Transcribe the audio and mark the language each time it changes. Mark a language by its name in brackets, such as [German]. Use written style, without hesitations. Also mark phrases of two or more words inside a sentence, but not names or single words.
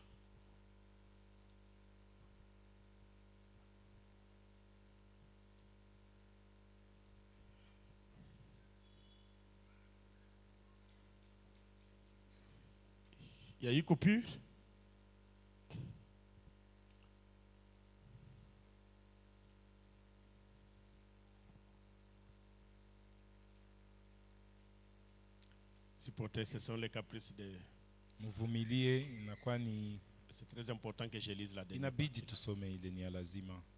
[French] Il y a eu coupure. Supporter, ce sont les caprices de... [Swahili] mvumilie, inakuwa ni [French] C'est très important que je lise la dernière. [Swahili] inabidi tusome ile, ni ya lazima.